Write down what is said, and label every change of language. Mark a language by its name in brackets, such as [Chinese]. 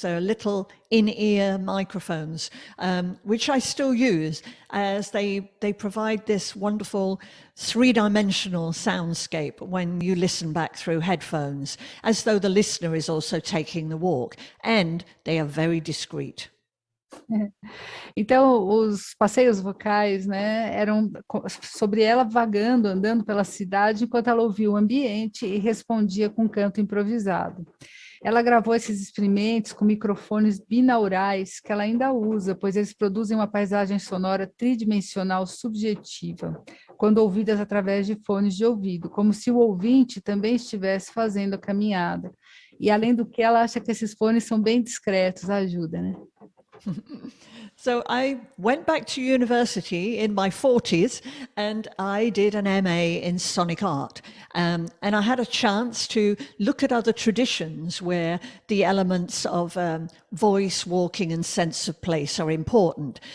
[English] They're little in-ear microphones, which I still use as they provide this wonderful three-dimensional soundscape when you listen back through headphones, as though the listener is also taking the walk, and they are very discreet. [Portuguese] Então, os passeios vocais, né, eram sobre ela vagando, andando pela cidade, enquanto ela ouvia o ambiente e respondia com canto improvisado. Ela gravou esses experimentos com microfones binaurais que ela ainda usa, pois eles produzem uma paisagem sonora tridimensional subjetiva, quando ouvidas através de fones de ouvido, como se o ouvinte também estivesse fazendo a caminhada. E além do que, ela acha que esses fones são bem discretos, ajuda, né? [English] So I went back to university in my 40s and I did an MA in sonic art. And I had a chance to look at other traditions where the elements of voice, walking and sense of place are important.